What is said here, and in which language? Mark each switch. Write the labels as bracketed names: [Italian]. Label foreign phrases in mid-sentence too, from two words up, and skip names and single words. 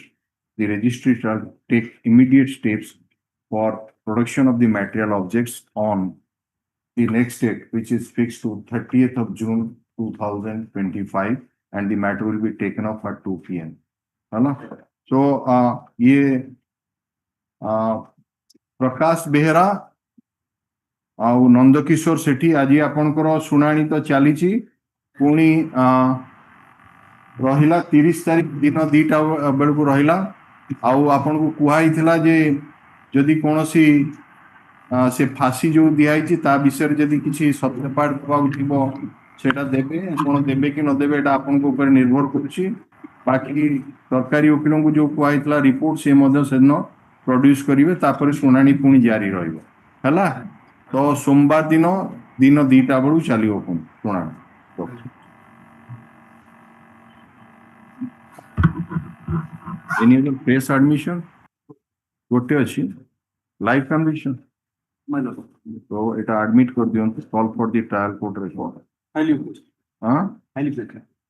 [English] The registry shall take immediate steps for production of the material objects on the next date, which is fixed to 30th of June 2025, and the matter will be taken up at 2 p.m. [Odia] So, Prakash Behra ଆଉ ନନ୍ଦକିଶୋର ସେଠୀ ଆଜି ଆପଣଙ୍କର ଶୁଣାଣି ତ ଚାଲିଛି ପୁଣି ରହିଲା 30 ତାରିଖ ଦିନ 2ଟା ବେଳକୁ ରହିଲା ଆଉ ଆପଣଙ୍କୁ କୁହାଯାଇଥିଲା ଯେ ଯଦି କୌଣସି ସେ ଫାଶୀ ଯୋଉ ଦିଆଯାଇଛି ତା ବିଷୟରେ ଯଦି କିଛି ସତ୍ୟପାଠ ଦେବାକୁ ଥିବ ସେଟା ଦେବେ ଆପଣ ଦେବେ କି ନ ଦେବେ ଏଟା ଆପଣଙ୍କ ଉପରେ ନିର୍ଭର କରୁଛି ବାକି ସରକାରୀ ଓକିଲଙ୍କୁ ଯୋଉ କୁହାଯାଇଥିଲା ରିପୋର୍ଟ ସେ ମଧ୍ୟ ସେଦିନ ପ୍ରଡ୍ୟୁସ୍ କରିବେ ତାପରେ ଶୁଣାଣି ପୁଣି ଜାରି ରହିବ ହେଲା ତ ସୋମବାର ଦିନ 2ଟା ବେଳକୁ ଚାଲିବ ପୁଣି ଶୁଣାଣି [English] Any other press admission? What is live conviction? So it admit [Hindi] कर दियों, [English] call for the trial court report. Highly likely.